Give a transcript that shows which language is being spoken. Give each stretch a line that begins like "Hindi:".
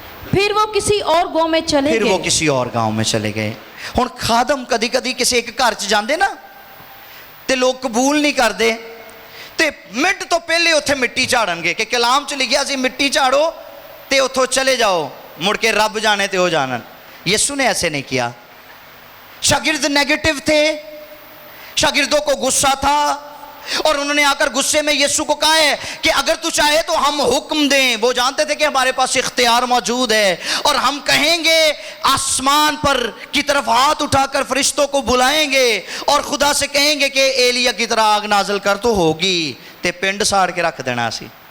Hindi: फिर वो किसी और गांव में चले गए।
Punjabi: हुण खादम कदी कदी किसी एक घर च जांदे ना, ਤੇ ਲੋਕ ਕਬੂਲ ਨਹੀਂ ਕਰਦੇ ਤੇ ਮਿੰਟ ਤੋਂ ਪਹਿਲੇ ਉੱਥੇ ਮਿੱਟੀ ਝਾੜਨਗੇ ਕਿ ਕਲਾਮ 'ਚ ਲਿਖਿਆ ਸੀ ਮਿੱਟੀ ਝਾੜੋ ਤੇ ਉੱਥੋਂ ਚਲੇ ਜਾਓ, ਮੁੜ ਕੇ ਰੱਬ ਜਾਣੇ ਤੇ ਉਹ ਜਾਣਨ।
Hindi: यीशु ने ऐसे नहीं किया। शागिर्द नेगेटिव थे, शागिर्दों को गुस्सा था और उन्होंने आकर गुस्से में यीशु को कहा है कि अगर तू चाहे तो हम हुक्म दें। वो जानते थे कि हमारे पास इख्तियार मौजूद है और हम कहेंगे, आसमान पर की तरफ हाथ उठाकर फरिश्तों को बुलाएंगे और खुदा से कहेंगे कि एलिया की तरह आग नाजल कर, तो होगी
Punjabi: ते पिंड साड़ के रख देना सी।